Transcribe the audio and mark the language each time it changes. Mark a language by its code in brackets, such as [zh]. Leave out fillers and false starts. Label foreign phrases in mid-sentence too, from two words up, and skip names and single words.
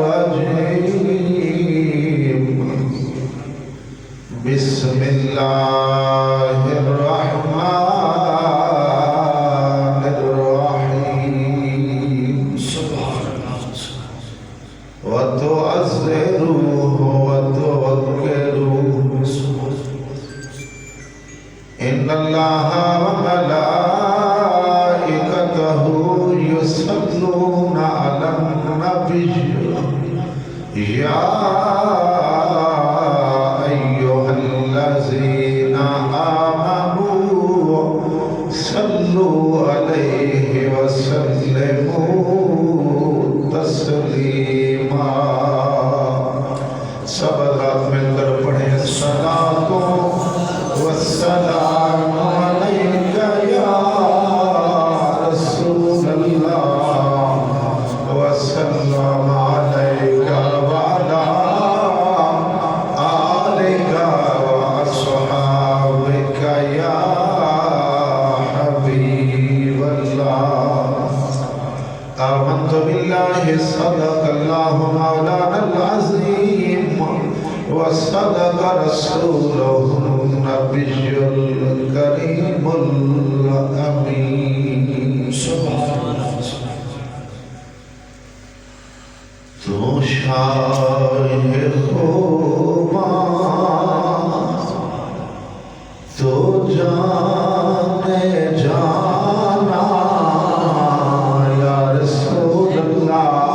[ar] رجيم بسم الله الرحمن الرحيم و تعزروه و توقروه إن الله و ملائكته يصلون على النبي يا أيها الذين آمنوا صلوا عليه و سلموا تسليما. [ur] سب رات مل کر پڑھے [ar] الصلاة والسلام عليك يا رسول الله والسلام عليك و على آلك و أصحابك يا حبيب الله. آمنت بالله صدق الله مولانا العظيم و صدق رسوله النبي الكريم الأمين. [ur] تو شاہ خوباں تو جان جاناں [ar] يا رسول الله